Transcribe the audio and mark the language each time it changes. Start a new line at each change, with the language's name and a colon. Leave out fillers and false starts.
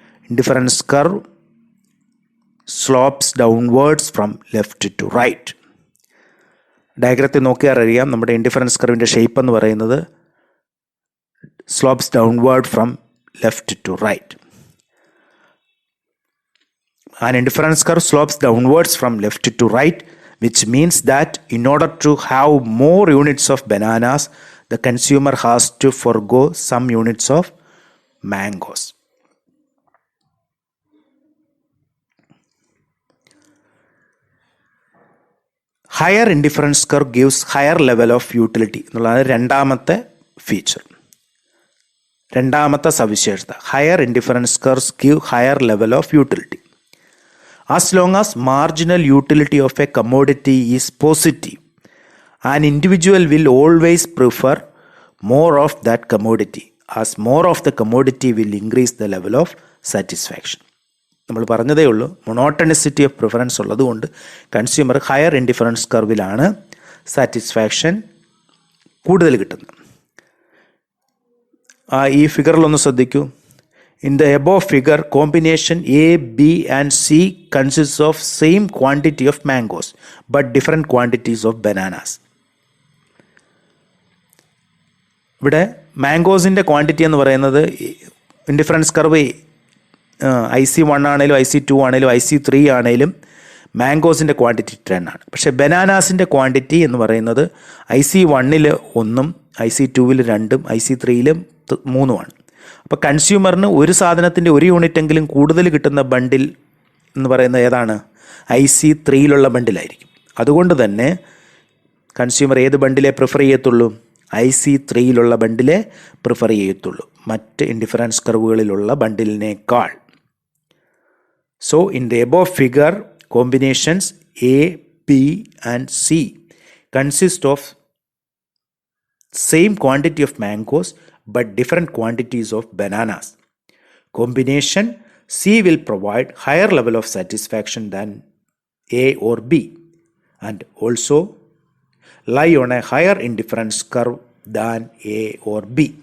English: Indifference curve slopes downwards from left to right.
Malayalam: ഡയഗ്രത്തിൽ നോക്കിയാൽ അറിയാം നമ്മുടെ ഇൻഡിഫറൻസ് കർവിൻ്റെ ഷേപ്പ് എന്ന് പറയുന്നത്
English: Slopes downward from left to right. An indifference curve slopes downwards from left to right, which means that in order to have more units of bananas, the consumer has to forgo some units of mangoes. Higher indifference curve gives higher level of utility
Malayalam: എന്നുള്ളതാണ് രണ്ടാമത്തെ feature, രണ്ടാമത്തെ സവിശേഷത.
English: Higher indifference curves give higher level of utility. As long as marginal utility of a commodity is positive, an individual will always prefer more of that commodity, as more of the commodity will increase the level of satisfaction.
Malayalam: നമ്മൾ പറഞ്ഞതേ ഉള്ളൂ, മൊണോട്ടണിസിറ്റി of preference ഉള്ളതുകൊണ്ട് consumer higher indifference കർവിലാണ് satisfaction കൂടുതൽ കിട്ടുന്നത്. ഈ ഫിഗറിലൊന്ന് ശ്രദ്ധിക്കൂ.
English: In the above figure, combination A, B and C consists of same quantity of mangoes but different quantities of bananas.
Malayalam: ഇവിടെ മാംഗോസിൻ്റെ quantity എന്ന് പറയുന്നത് ഇൻഡിഫറൻസ് കർവ് IC1 ആണെങ്കിലും IC2 ആണെങ്കിലും IC3 ആണെങ്കിലും മാംഗോസിൻ്റെ ക്വാണ്ടിറ്റി 10 ആണ്. പക്ഷേ ബനാനാസിൻ്റെ ക്വാണ്ടിറ്റി എന്ന് പറയുന്നത് IC1 1, IC2 2, IC3 3 ആണ്. അപ്പോൾ കൺസ്യൂമറിന് ഒരു സാധനത്തിൻ്റെ ഒരു യൂണിറ്റെങ്കിലും കൂടുതൽ കിട്ടുന്ന ബണ്ടിൽ എന്ന് പറയുന്നത് ഏതാണ്? IC3 ബണ്ടിലായിരിക്കും. അതുകൊണ്ട് തന്നെ കൺസ്യൂമർ ഏത് ബണ്ടിലെ പ്രിഫർ ചെയ്യത്തുള്ളൂ? IC3 ബണ്ടിലെ പ്രിഫർ ചെയ്യത്തുള്ളൂ, മറ്റ് indifference കർവുകളിലുള്ള ബണ്ടിലിനേക്കാൾ.
English: So in the above figure, combinations A, B and C consist of same quantity of mangoes but different quantities of bananas. Combination C will provide higher level of satisfaction than A or B and also lie on a higher indifference curve than A or B.